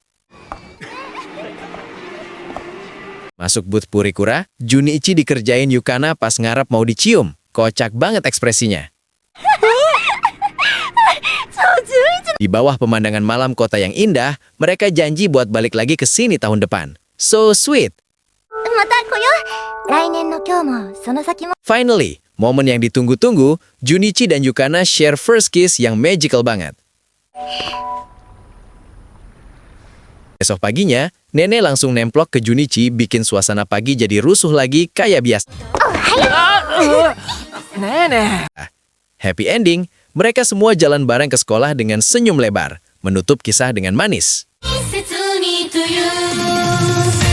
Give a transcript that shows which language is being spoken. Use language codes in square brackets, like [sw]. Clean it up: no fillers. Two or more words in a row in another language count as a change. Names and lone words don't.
[id] Masuk booth Purikura, Junichi dikerjain Yukana pas ngarep mau dicium. Kocak banget ekspresinya. Di bawah pemandangan malam kota yang indah, mereka janji buat balik lagi ke sini tahun depan. [en] So sweet. [ja] また来よう来年の今日もその先も [id] Finally, momen yang ditunggu-tunggu, Junichi dan Yukana [en] share first kiss [id] yang magical banget. Esok paginya, Nenek langsung nemplok ke Junichi bikin suasana pagi jadi rusuh lagi kayak biasa. [en] Happy ending, [id] mereka semua jalan bareng ke sekolah dengan senyum lebar, menutup kisah dengan manis. [ja] 切にという